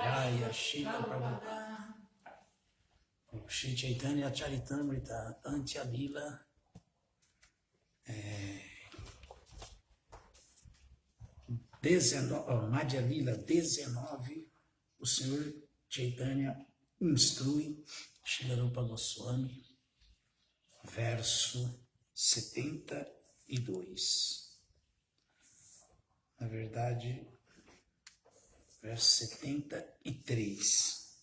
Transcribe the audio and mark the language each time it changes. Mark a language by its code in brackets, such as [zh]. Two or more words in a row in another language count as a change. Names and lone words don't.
[pt] Jaya, Shila Prabhupada. Shri Chaitanya Charitamrita, Antya Lila, Madhya Lila 19, o Senhor Chaitanya instrui Srila Rupa Goswami, verso 72. Na verdade, verso 73.